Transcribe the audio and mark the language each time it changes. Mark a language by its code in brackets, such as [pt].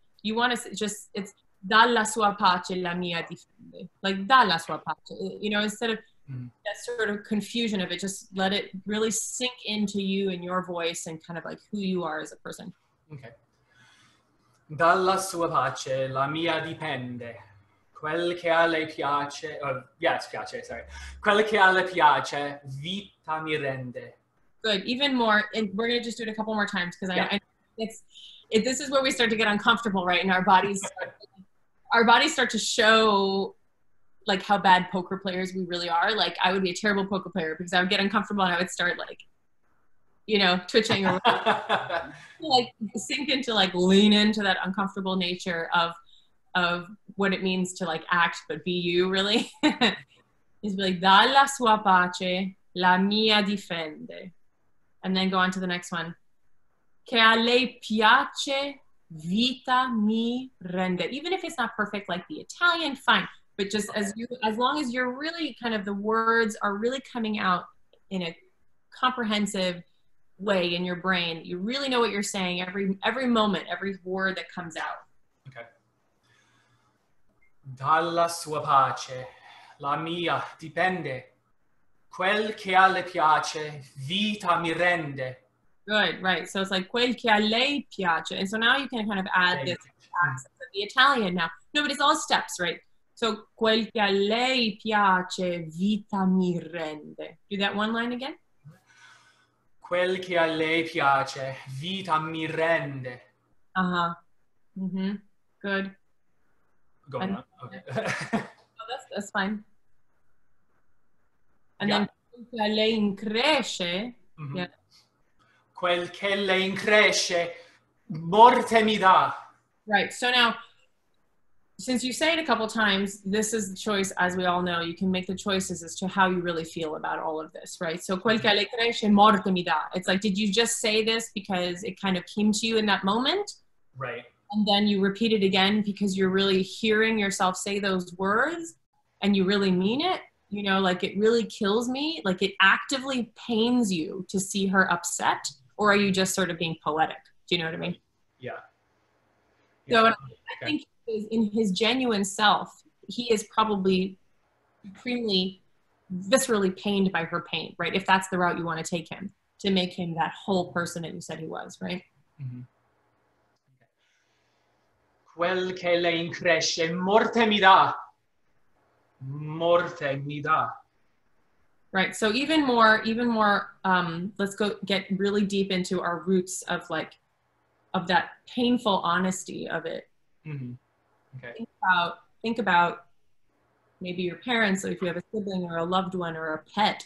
[en] You want to just, it's [it] dalla sua pace la mia difende. Dalla sua pace, [en] instead of that sort of confusion of it. Just let it really sink into you and your voice and kind of like who you are as a person. Okay. [it] Dalla sua pace la mia dipende. Quel che a lei piace, piace, [en] sorry. [it] Quel che a lei piace, vita mi rende. [en] Good. Even more, and we're gonna just do it a couple more times because this is where we start to get uncomfortable, right? And our bodies start to show like how bad poker players we really are. Like I would be a terrible poker player because I would get uncomfortable and I would start like, twitching or like sink into like lean into that uncomfortable nature of what it means to like act but be you really. Is be like [it] dalla sua pace la mia difende, [en] and then go on to the next one. [it] Che a lei piace vita mi rende. [en] Even if it's not perfect like the Italian, fine. But just as long as you're really kind of the words are really coming out in a comprehensive way in your brain, you really know what you're saying every moment, every word that comes out. Okay. [it] Dalla sua pace la mia dipende. Quel che a lei piace vita mi rende. [en] Good, right. So it's like [it] quel che a lei piace. [en] And so now you can kind of add this accent of the Italian now. No, but it's all steps, right? [it] So quel che a lei piace vita mi rende. [en] Do that one line again. [it] Quel che a lei piace vita mi rende. [en] Uh-huh. Mm-hmm. Good. Go on. Okay. That's fine. And then [it] quel che a lei incresce. [en] Yeah. [it] Quel che lei incresce morte mi dà. [en] Right. So now, since you say it a couple times, this is the choice, as we all know. You can make the choices as to how you really feel about all of this, right? [it] So, quel che lei cresce, morte mi dà. [en] It's like, did you just say this because it kind of came to you in that moment? Right. And then you repeat it again because you're really hearing yourself say those words and you really mean it? Like it really kills me. Like it actively pains you to see her upset, or are you just sort of being poetic? Do you know what I mean? Yeah. So I think in his genuine self, he is probably supremely, viscerally pained by her pain, right? If that's the route you want to take him, to make him that whole person that you said he was, right? Mm-hmm. [it] Quel che lei incresce morte mi dà. Morte mi dà. [en] Right. So even more, let's go get really deep into our roots of that painful honesty of it. Mm-hmm. Okay. Think about maybe your parents, or if you have a sibling or a loved one or a pet.